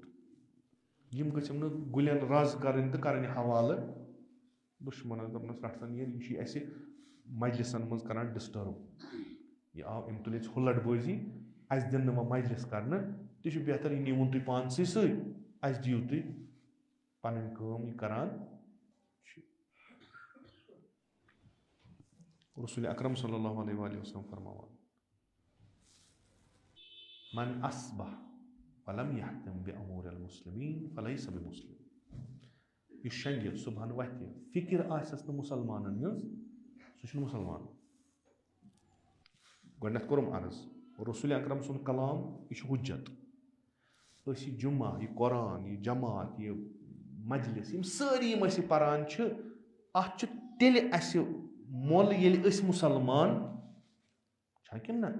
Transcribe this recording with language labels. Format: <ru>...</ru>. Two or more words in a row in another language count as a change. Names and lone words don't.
<ks>یِم گٔژھِم نہٕ گُلٮ۪ن رز کَرٕنۍ تہٕ کَرٕنۍ حوالہٕ دُشمَنس, دَپنَس رَٹھ سا نیرِ, یہِ چھُ اَسہِ مجلِسن منٛز کران ڈِسٹٲرٕب. یہِ آو أمۍ تُلہِ اَسہِ ہُلَڑ بٲزی, اَسہِ دِنہٕ نہٕ وۄنۍ مجلِس کرنہٕ, تہِ چھُ بہتر یہِ نیٖوُن تُہۍ پانسٕے سۭتۍ, اَسہِ دِیِو تُہۍ پنٕنۍ کٲم یہِ کران چھِ. رسول اکرم</ks> <ar>صلی اللہ علیہ وآلہ وسلم</ar> <ks>فرماوان,</ks> <ar>من اصبح ولم یحتم بأمور المسلمین فلیس بمسلم.</ar> <ks>یُس شنٛگہِ صبحن وتھِ, فِکر آسٮ۪س نہٕ مُسلمانن ہٕنٛز, سُہ چھُنہٕ مُسلمان. گۄڈٕنٮ۪تھ کوٚرُم عرض, رسول اکرم سُنٛد کلام یہِ چھُ حُجت. أسۍ یہِ جُمعہ, یہِ قرآن, یہِ جماعت, یہِ مجلس, یِم سٲری یِم أسۍ یہِ پران چھِ, اَتھ چھُ تیٚلہِ اَسہِ مۄل ییٚلہِ أسۍ مُسلمان چھا کِنہٕ نہ.</ks>